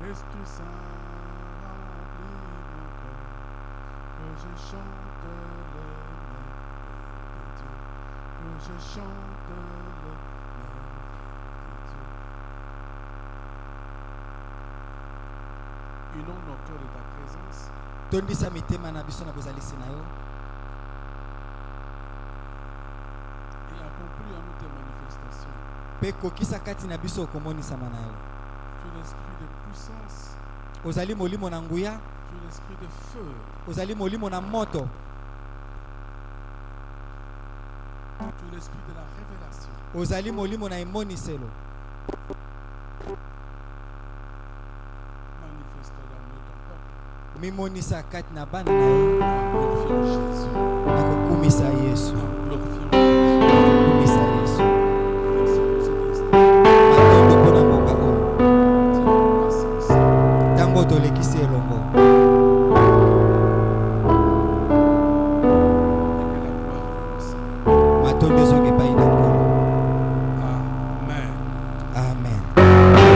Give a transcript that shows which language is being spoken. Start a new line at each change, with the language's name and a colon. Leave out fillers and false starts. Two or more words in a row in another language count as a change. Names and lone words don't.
French: Esprit Saint, remplis mon cœur. Que je chante les merveilles de Dieu. Que je chante les merveilles de Dieu. Inonde nos cœurs de ta présence.
Lingala: tondisa mitema na biso na bozalisi na yo
French: Et accomplis en nous tes manifestations.
Lingala: mpe kokisa kati na biso okomonisama na yo.
French: Tu es l'esprit de puissance.
Lingala: Ozali molimo na nguya,
French: Tu es l'esprit de feu.
Lingala: ozali molimo na moto,
French: Tu es l'esprit de la révélation.
Lingala: ozali molimo na emoniselo.
French: Manifeste l'amour de ton peuple.
Lingala: Mimonisa kati na bana na yo
French: Glorifions Jésus.
Lingala: na kokumisa Yesu,
French: Glorifions Jésus.
Lingala: kokumisa Yesu.
French: Merci pour cet instant.
Lingala: Matondo mpona mboka oyo
French: C'est une croissance.
Lingala: ntango tolekisi elongo
French: Et que la gloire est au Seigneur.
Lingala: matondo ezoki epai na Nkolo.
French: Amen. Amen.